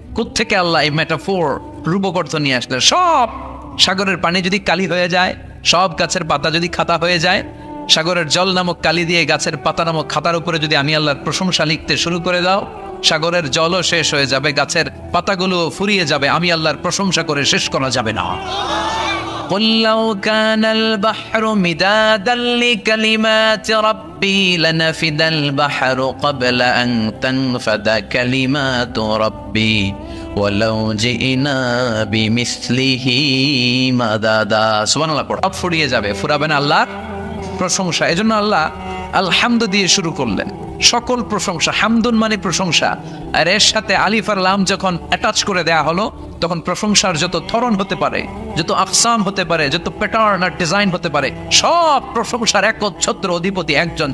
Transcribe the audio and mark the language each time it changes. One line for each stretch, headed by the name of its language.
Bangla: কোত্থেকে আল্লাহ এই মেটাফোর রূপকর্থ নিয়ে আসলেন। সব সাগরের পানি যদি কালি হয়ে যায়, সব গাছের পাতা যদি খাতা হয়ে যায়, সাগরের জল নামক কালি দিয়ে গাছের পাতা নামক খাতার উপরে যদি আমি আল্লাহর প্রশংসা লিখতে শুরু করে দাও, সাগরের জলও শেষ হয়ে যাবে, গাছের পাতাগুলো ফুরিয়ে যাবে, আমি আল্লাহর প্রশংসা করে শেষ করা যাবে না।
Arabic: قل لو كان البحر مدادا لكلمات ربي لنفد البحر قبل أن تنفد كلمات ربي ولو جئنا بمثله مددا।
Bangla: সুবহানাল্লাহ পড়ো। সব ফুরিয়ে যাবে, ফুরাবে না আল্লাহর প্রশংসা। এজন্য আল্লাহ আলহামদু দিয়ে শুরু করলেন। সকল প্রশংসা, হামদুন মানে প্রশংসা, আর এর সাথে আলিফ আর লাম যখন অ্যাটাচ করে দেয়া হলো, তখন প্রশংসার যত ধরন হতে পারে, যত আকসাম হতে পারে, যত প্যাটার্ন আর ডিজাইন হতে পারে, সব প্রশংসার একচ্ছত্র অধিপতি একজন।